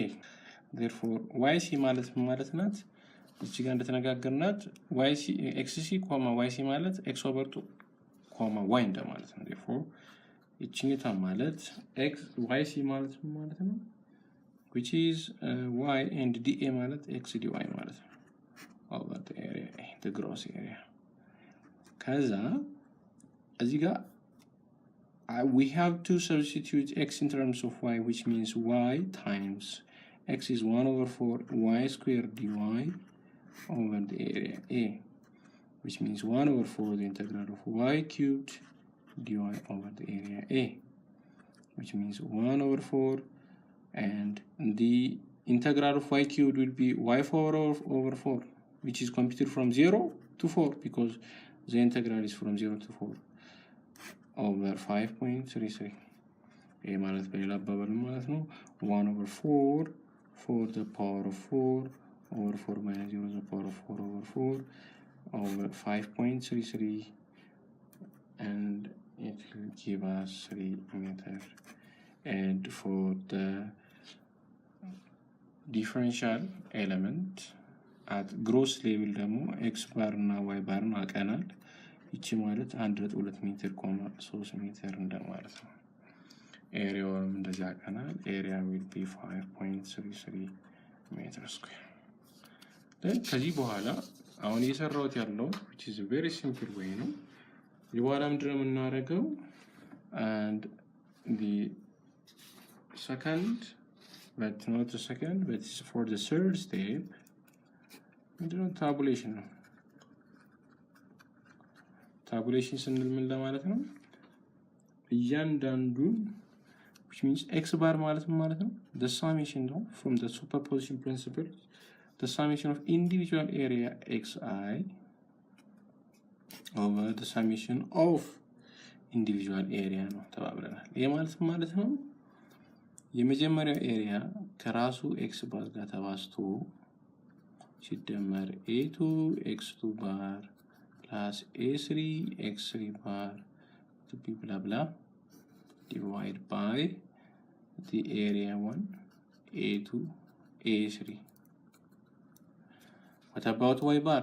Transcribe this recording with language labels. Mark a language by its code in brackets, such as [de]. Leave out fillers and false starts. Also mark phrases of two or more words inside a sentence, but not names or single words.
[en] therefore yc [am] ማለት ማለት ናት እዚህ ጋር እንደተነጋገርናት [en] yc xc, yc ማለት x over 2, y [am] እንደማለት ነው። [en] therefore [am] እቺኝታ ማለት [en] x yc [am] ማለት ማለት ነው [en] which is y and dA ማለት x dy [am] ማለት ነው [en] over the area A, the gross area. [am] ከዛ እዚህ ጋር [en] we have to substitute x in terms of y, which means y times x is 1 over 4 y squared dy over the area A, which means 1 over 4 the integral of y cubed dy over the area A, which means 1 over 4 and the integral of y cubed will be y4 over 4, which is computed from 0 to 4 because the integral is from 0 to 4 over 5.33. A [am] ማለት በሌላ አባባል ማለት ነው [en] 1 over 4 for the power of 4 over 4 minus 0 the power of 4 over 4 over 5.33 and it will give us 3 meter. And for the differential element at gross level ደግሞ x bar እና y bar [am] አቀናል ይቺ ማለት [en] 1.2 ሜትር 3 ሜትር [am] እንደማለት ነው። ኤሪያውም እንደዚህ አቀናል ኤሪያ [en] will be 5.33 meter square. [am] then ከዚህ በኋላ አሁን እየሰራሁት ያለው [en] which is a very simple way [am] ነው። የበኋላ ምንድነው የምናደርገው? [en] and the second, but not the second, but for the third step ምንድነው? [am] tabulation ነው። tabulation ስንል ምን ለማለት ነው? [en] እያንዳንዱ which means x bar [am] ማለት ማለት ነው [en] the summation ነው from the superposition principle, the summation of individual area xi over the summation of individual area [am] ነው ተባብለናል። ይሄ ማለት ማለት ነው የመጀመሪያው ኤሪያ ከራሱ x ባር ጋር ተባዝቶ ሲደመር [en] a2 x2 bar plus a3 x3 bar to be blah blah divided by the area 1 a2 a3. What about y bar?